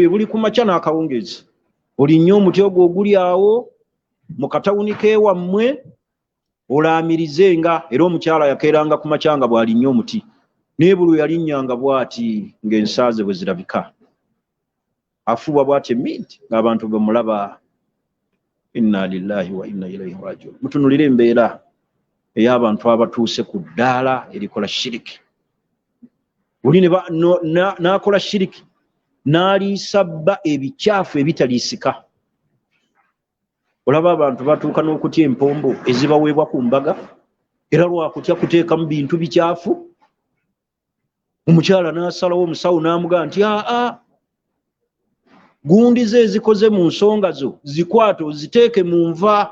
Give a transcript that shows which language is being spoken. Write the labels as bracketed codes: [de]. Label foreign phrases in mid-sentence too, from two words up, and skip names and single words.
[lg] buli ku makya n'akawungeezi olinnye omuti ogwo oguli awo mu katawuni k'ewammwe olaamirizenga era omukyala yakeeranga ku makya nga bw'alinnye omuti naye buli yalinnyanga bw'ati ng'ensaaze bwe zirabika afuuwa bw'ati emmindi ng'abantu bamulaba [ar] إنا لله وإنا إليه راجعون [lg] mutunulire embeera ey'abantu abatuuse ku ddaala erikola shiriki oli n'akola shiriki n'aliisa bba ebicaafu ebitaliisika olaba abantu batuuka n'okutya empombo ezibaweebwa ku mbaga era lwakutya kuteekamu bintu bicaafu omukyala n'asalawo omusawo n'amugaa nti aa gundi ze ezikoze mu nsonga zo zikwate oziteeke mu nva